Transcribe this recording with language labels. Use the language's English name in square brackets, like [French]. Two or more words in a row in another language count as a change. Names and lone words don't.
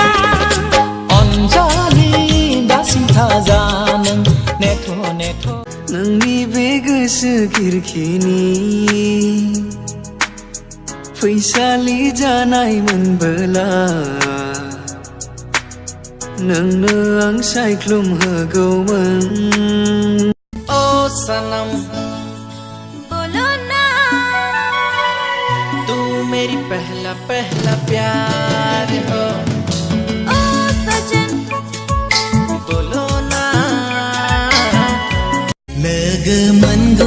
[Bodo] अनजालि दासिम थाजा नों नेथ' नेथ' नोंनि बे गोसो खिरखिनि फैसालि जानाय मोनबोला नोंनो आं सायख्लुम होगौमोन ओ सनम [Hindi] बोलो ना तू मेरी पहला पहला प्यार हो ओ सजन बोलो ना लोगो